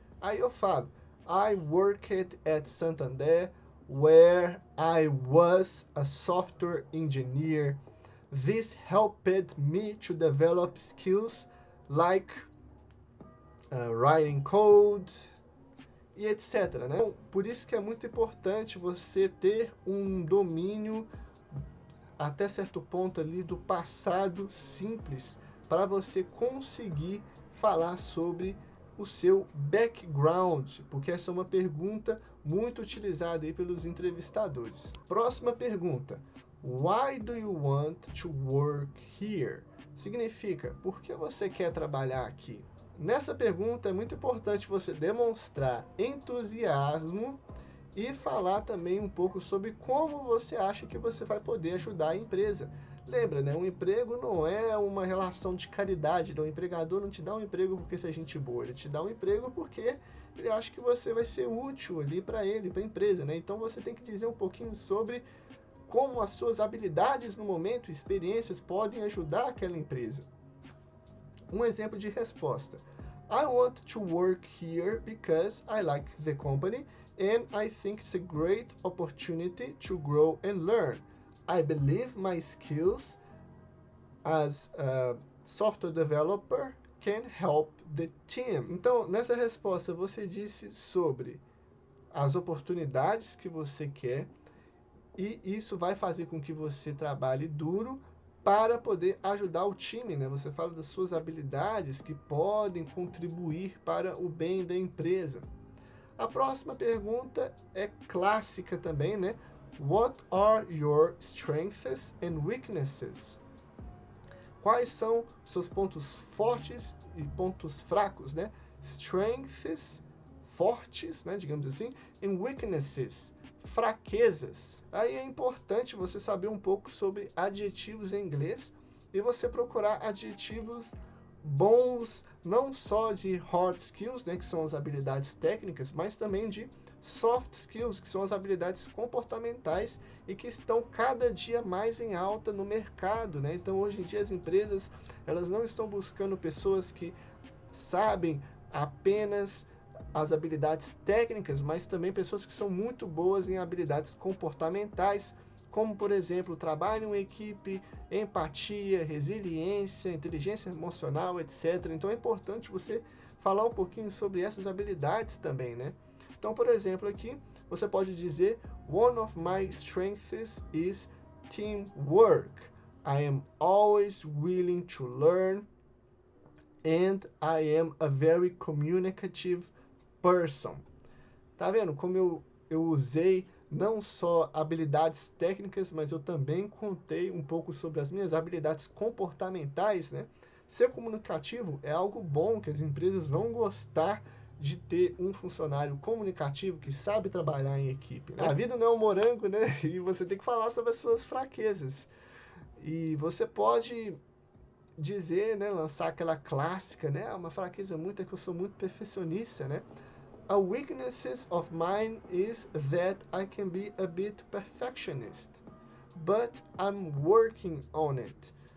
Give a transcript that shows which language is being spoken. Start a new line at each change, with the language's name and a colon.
Portuguese: Aí eu falo,
English: I worked at Santander, where I was a software engineer. This helped me to develop skills like writing code e etc.
Portuguese: Né? Então, por isso que é muito importante você ter um domínio até certo ponto ali do passado simples para você conseguir falar sobre o seu background, porque essa é uma pergunta muito utilizada aí pelos entrevistadores. Próxima pergunta.
English: Why do you want to work here?
Portuguese: Significa, por que você quer trabalhar aqui? Nessa pergunta é muito importante você demonstrar entusiasmo e falar também um pouco sobre como você acha que você vai poder ajudar a empresa. Lembra, né? Um emprego não é uma relação de caridade. Né? O empregador não te dá um emprego porque você é gente boa. Ele te dá um emprego porque ele acha que você vai ser útil ali para ele, para a empresa. Né? Então você tem que dizer um pouquinho sobre como as suas habilidades no momento, experiências, podem ajudar aquela empresa. Um exemplo de resposta.
English: I want to work here because I like the company and I think it's a great opportunity to grow and learn. I believe my skills as a software developer can help the team.
Portuguese: Então, nessa resposta, você disse sobre as oportunidades que você quer e isso vai fazer com que você trabalhe duro para poder ajudar o time, né? Você fala das suas habilidades que podem contribuir para o bem da empresa. A próxima pergunta é clássica também, né?
English: What are your strengths and weaknesses?
Portuguese: Quais são seus pontos fortes e pontos fracos, né? Strengths, fortes, né, digamos assim, and weaknesses, fraquezas. Aí é importante você saber um pouco sobre adjetivos em inglês e você procurar adjetivos bons, não só de hard skills, né, que são as habilidades técnicas, mas também de soft skills, que são as habilidades comportamentais e que estão cada dia mais em alta no mercado, né? Então, hoje em dia, as empresas elas não estão buscando pessoas que sabem apenas as habilidades técnicas, mas também pessoas que são muito boas em habilidades comportamentais, como, por exemplo, trabalho em equipe, empatia, resiliência, inteligência emocional, etc. Então, é importante você falar um pouquinho sobre essas habilidades também, né? Então, por exemplo, aqui você pode dizer
English: one of my strengths is teamwork. I am always willing to learn and I am a very communicative person.
Portuguese: Tá vendo como eu usei não só habilidades técnicas, mas eu também contei um pouco sobre as minhas habilidades comportamentais, né? Ser comunicativo é algo bom que as empresas vão gostar de ter um funcionário comunicativo que sabe trabalhar em equipe, né? A vida não é um morango, né? E você tem que falar sobre as suas fraquezas. E você pode dizer, né, lançar aquela clássica, né? Uma fraqueza muito é que eu sou muito perfeccionista, né?
English: A weakness of mine is that I can be a bit perfectionist, but I'm working on it.